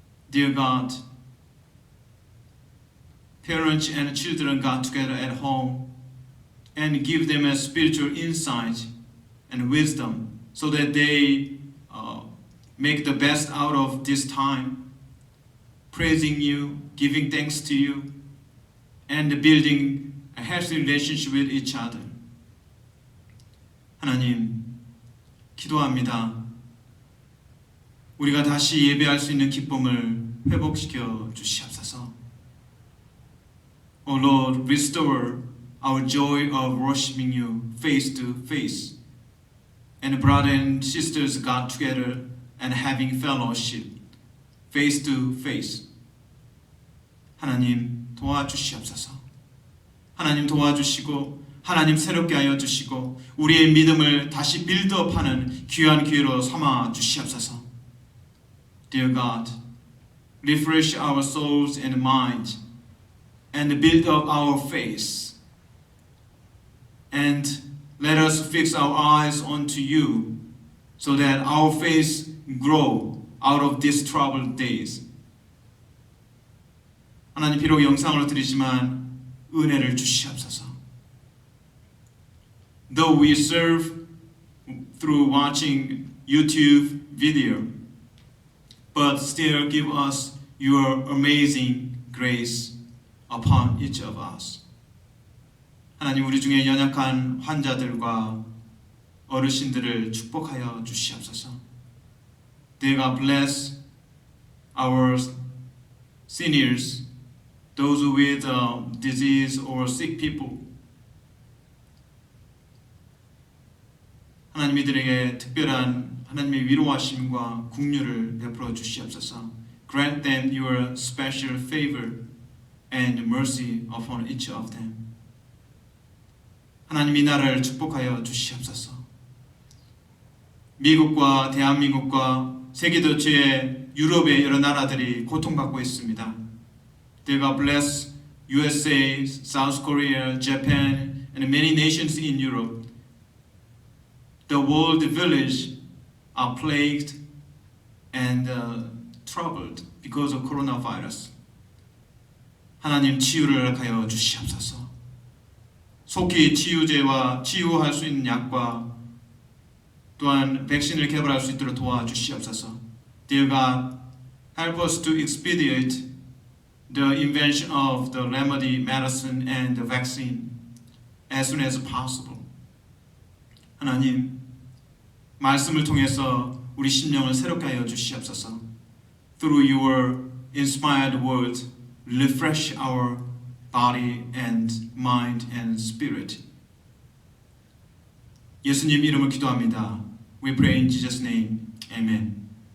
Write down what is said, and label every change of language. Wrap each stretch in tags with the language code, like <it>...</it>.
<en>Dear God, parents and children got together at home and give them a spiritual insight and wisdom so that they make the best out of this time, praising you, giving thanks to you, and building a healthy relationship with each other.</en> <ko>하나님, 기도합니다. 우리가 다시 예배할 수 있는 기쁨을 회복시켜 주시옵소서.</ko> <en>O Lord, restore our joy of worshiping you face to face, and brothers and sisters got together and having fellowship face to face.</en> <ko>하나님 도와주시옵소서. 하나님 도와주시고 하나님 새롭게 하여 주시고 우리의 믿음을 다시 빌드업하는 귀한 기회로 삼아 주시옵소서.</ko> <en>Dear God, refresh our souls and minds and build up our faith, and let us fix our eyes onto you so that our faith grow out of these troubled days.</en> <ko>하나님, 비록 영상으로 드리지만 은혜를 주시옵소서.</ko> <en>Though we serve through watching YouTube video, but still give us your amazing grace upon each of us.</en> <ko>하나님, 우리 중에 연약한 환자들과 어르신들을 축복하여 주시옵소서.</ko> <en>Dear God, bless our seniors, those with disease or sick people.</en> <ko>하나님, 이들에게 특별한 하나님의 위로하심과 긍휼을 베풀어 주시옵소서.</ko> <en>Grant them your special favor and mercy upon each of them.</en> <ko>하나님, 이 나라를 축복하여 주시옵소서. 미국과 대한민국과 세계 도처의 유럽의 여러 나라들이 고통받고 있습니다.</ko> <en>Dear God, bless USA, South Korea, Japan, and many nations in Europe. The world village are plagued and troubled because of coronavirus.</en> <ko>하나님, 치유를 허락하여 주시옵소서. 속히 치유제와 치유할 수 있는 약과 또한 백신을 개발할 수 있도록 도와주시옵소서.</ko> <en>Dear God, help us to expedite the invention of the remedy, medicine, and the vaccine as soon as possible.</en> <ko>하나님, 말씀을 통해서 우리 심령을 새롭게 하여 주시옵소서.</ko> <en>Through your inspired word, refresh our body and mind and spirit.</en> <ko>예수님 이름을 기도합니다.</ko> <en>We pray in Jesus' name. Amen.</en>